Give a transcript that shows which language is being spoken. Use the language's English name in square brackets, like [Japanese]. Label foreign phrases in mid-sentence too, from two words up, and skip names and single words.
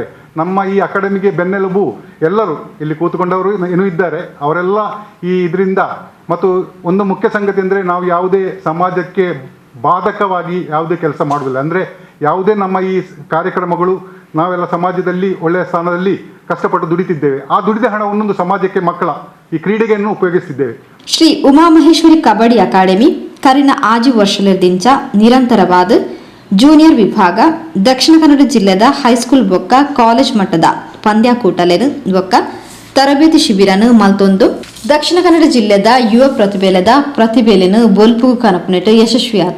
[Kannada] ನಮ್ಮ ಈ ಅಕಾಡೆಮಿಗೆ ಬೆನ್ನೆಲುಬು ಎಲ್ಲರೂ ಇಲ್ಲಿ ಕೂತ್ಕೊಂಡವರು ಏನೂ ಇದ್ದಾರೆ, ಅವರೆಲ್ಲ ಈ ಇದರಿಂದ. ಮತ್ತು ಒಂದು ಮುಖ್ಯ ಸಂಗತಿ ಅಂದರೆ, ನಾವು ಯಾವುದೇ ಸಮಾಜಕ್ಕೆ ಬಾಧಕವಾಗಿ ಯಾವುದೇ ಕೆಲಸ ಮಾಡುವುದಿಲ್ಲ. ಅಂದರೆ ಯಾವುದೇ ನಮ್ಮ ಈ ಕಾರ್ಯಕ್ರಮಗಳು ನಾವೆಲ್ಲ ಸಮಾಜದಲ್ಲಿ ಒಳ್ಳೆಯ ಸ್ಥಾನದಲ್ಲಿ ಕಷ್ಟಪಟ್ಟು ದುಡಿತಿದ್ದೇವೆ. ಆ ದುಡಿದ ಹಣವನ್ನು ಸಮಾಜಕ್ಕೆ, ಮಕ್ಕಳ ಈ ಕ್ರೀಡೆಗೆಯನ್ನು ಉಪಯೋಗಿಸ್ತಿದ್ದೇವೆ. [Tulu] ಶ್ರೀ ಉಮಾಮಹೇಶ್ವರಿ ಕಬಡ್ಡಿ ಅಕಾಡೆಮಿ ಕರಿನ 5 ವರ್ಷದಿಂದ ನಿರಂತರವಾದ ಜೂನಿಯರ್ ವಿಭಾಗ ದಕ್ಷಿಣ ಕನ್ನಡ ಜಿಲ್ಲೆದ ಹೈಸ್ಕೂಲ್ ಬೊಕ್ಕ ಕಾಲೇಜ್ ಮಟ್ಟದ ಪಂದ್ಯಾಕೂಟಲೆನು ಬೊಕ್ಕ ತರಬೇತಿ ಶಿಬಿರನು ಮಲ್ತೊಂದು ದಕ್ಷಿಣ ಕನ್ನಡ ಜಿಲ್ಲೆದ ಯುವ ಪ್ರತಿಭೆಲೆನು ಬೊಲ್ಪು ಕನಪುನೆಟ್ ಯಶಸ್ವಿಯಾತ.